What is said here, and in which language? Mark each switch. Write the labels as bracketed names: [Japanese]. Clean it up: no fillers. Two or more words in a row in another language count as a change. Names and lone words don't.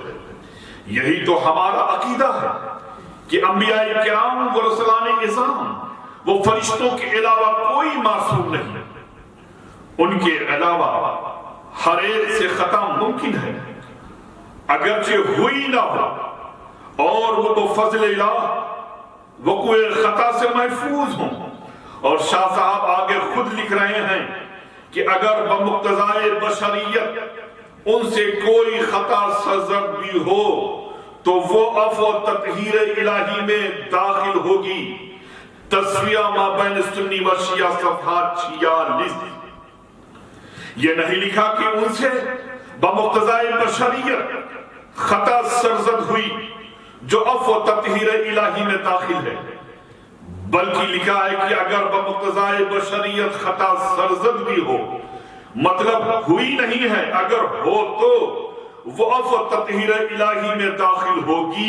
[Urdu] یہی تو ہمارا عقیدہ ہے کہ انبیاء کرام و رسولان اعظام وہ فرشتوں کے علاوہ کوئی معصوم نہیں، ان کے علاوہ ہر ایک سے خطا ممکن ہے، اگرچہ ہوئی نہ ہو، اور وہ بفضل الہ وقوع خطا سے محفوظ ہوں۔ اور شاہ صاحب آگے خود لکھ رہے ہیں کہ اگر بمقتضائے بشریت ان سے کوئی خطا سرزد بھی ہو تو وہ عفو و تطہیر الہی میں داخل ہوگی۔ تسویہ ما بین سنی و شیعہ صفحات 46۔ یہ نہیں لکھا کہ ان سے بمقتضائے بشریت خطا سرزد ہوئی جو عفو و تطہیر الہی میں داخل ہے، بلکہ لکھا ہے کہ اگر بمقتضائے بشریت خطا سرزد بھی ہو، مطلب ہوئی نہیں ہے، اگر ہو تو وہ عفو و تطہیر الہی میں داخل ہوگی۔